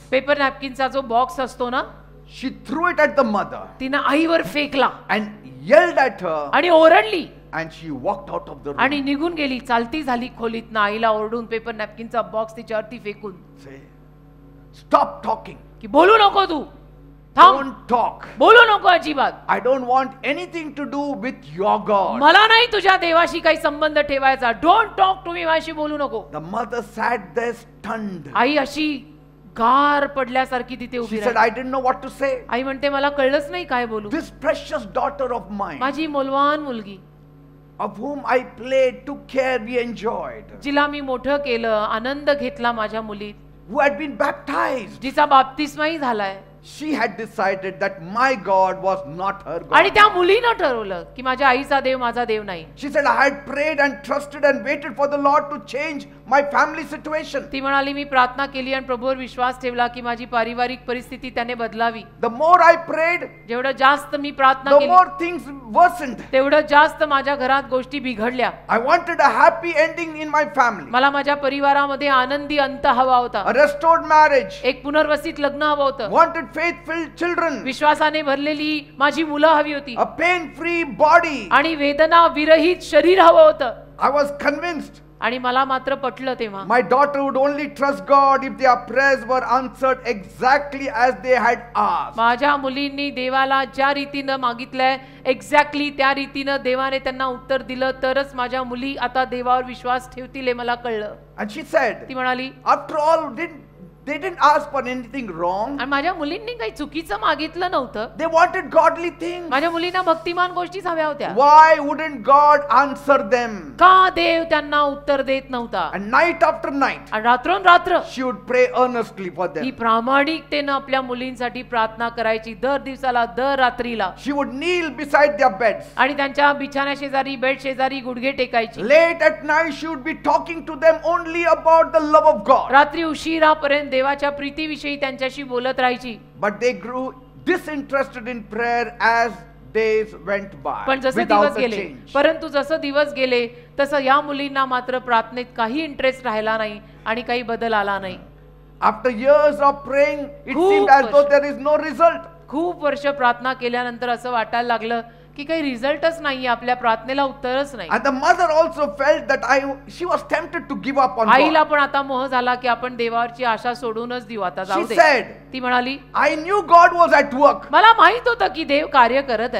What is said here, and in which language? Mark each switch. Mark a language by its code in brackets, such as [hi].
[mr] Paper नॅपकिनचा जो box असतो ना, [en] She threw it at the mother [mr] तिने आईवर फेकला [en] and yelled at her, [mr] आणि ओरडली [en] and she walked out of the room. [mr] आणि निघून गेली. चालती झाली खोलीत. आईला ओरडून पेपर नॅपकिनचा बॉक्स तिच्यावरती फेकून. [en] Say, stop talking. [mr] की बोलू नको तू, थांब, [en] Don't talk. [mr] बोलू नको अजिबात. [en] I don't want anything to do with your God. [mr] मला नाही तुझ्या देवाशी काही संबंध ठेवायचा. [en] don't talk to me, [mr] माझ्याशी बोलू नको. [en] The mother sat there stunned. [mr] आई अशी गार पडल्यासारखी तिथे [en] She [mr] उभी [en] said, [mr] राहिली. [en] I didn't know what to say. [mr] आई म्हणते मला कळलंच नाही काय बोलू. [en] This precious daughter of mine, [mr] माझी मोलवान मुलगी, [en] of whom I played, took care, we enjoyed, [mr] जिला मी मोठं केलं, आनंद घेतला माझ्या मुलीत, [en] who had been baptized, [mr] जिचा बाप्तिस्माही झालाय, [en] she had decided that my God was not her [mr] आणि [en] God. [mr] त्या मुलीनं ठरवलं की माझ्या आईचा देव माझा देव नाही. [en] She said, I had prayed and trusted and waited for the Lord to change my family situation. [mr] ती म्हणाली मी प्रार्थना केली आणि प्रभूवर विश्वास ठेवला की माझी पारिवारिक परिस्थिती त्याने बदलावी. [en] The more I prayed, [mr] जेवढं जास्त मी प्रार्थना [en] the [mr] केली [en] more things worsened. [mr] तेवढं जास्त माझ्या घरात गोष्टी बिघडल्या. [en] I wanted a happy ending in my family, [mr] मला माझ्या परिवारामध्ये आनंदी अंत हवा होता. [en] a restored marriage, [mr] एक पुनर्वसित लग्न हवं होतं. [en] wanted faith-filled children, [mr] विश्वासाने भरलेली माझी मुलं हवी होती [en] a pain-free body. [mr] आणि वेदना विरहित शरीर हवं होतं. [en] I was convinced [mr] आणि मला मात्र पटलं तेव्हा [en] my daughter would only trust God if their prayers were answered exactly as they had asked. [mr] माझ्या मुलींनी देवाला ज्या रीतीनं मागितलंय एक्झॅक्टली त्या रीतीनं देवाने त्यांना उत्तर दिलं तरच माझ्या मुली आता देवावर विश्वास ठेवतील हे मला कळलं. [en] And she said, [mr] ती म्हणाली [en] after all, they didn't ask for anything wrong. [mr] आणि माझ्या मुलींनी काही चुकीचं मागितलं नव्हतं. [en] They wanted godly things. [mr] माझ्या मुलींना भक्तिमान गोष्टीच हव्या होत्या. [en] Why wouldn't God answer them? [mr] का देव त्यांना उत्तर देत नव्हता? [en] And night after night, [mr] आणि रात्रोनरात्र [en] she would pray earnestly for [mr] he [en] them. [mr] प्रामाणिकतेनं आपल्या मुलींसाठी प्रार्थना करायची. दर दिवसाला, दर रात्रीला. [en] She would kneel beside their beds. [mr] आणि त्यांच्या बिछाण्या शेजारी, बेड शेजारी गुडघे टेकायची. [en] Late at night, she would be talking to them only about the love of God. [mr] रात्री उशिरापर्यंत देवाच्या प्रीतीविषयी त्यांच्याशी बोलत राहायची. [en] But they grew disinterested in prayer as days went by [mr] पण जसे [en] without [mr] दिवस [en] a [mr] गेले, [en] change. [mr] परंतु जसं दिवस गेले तसं या मुलींना मात्र प्रार्थनेत काही इंटरेस्ट राहिला नाही आणि काही बदल आला नाही. [en] After years of praying, it [mr] खूप [en] seemed as though [mr] वर्ष. [en] there is no result. [mr] खूप वर्ष प्रार्थना केल्यानंतर असं वाटायला लागलं की काही रिझल्टच नाहीये, आपल्या प्रार्थनेला उत्तरच नाही. [en] And the mother also felt that she was tempted to give up on [mr] आईला [en] God. [mr] पण आता मोह झाला की आपण देवावरची आशा सोडूनच देऊ, आता जाऊ [en] She [mr] दे. [en] said, [mr] ती म्हणाली [en] I knew God was at work, [mr] मला माहित होतं की देव कार्य करत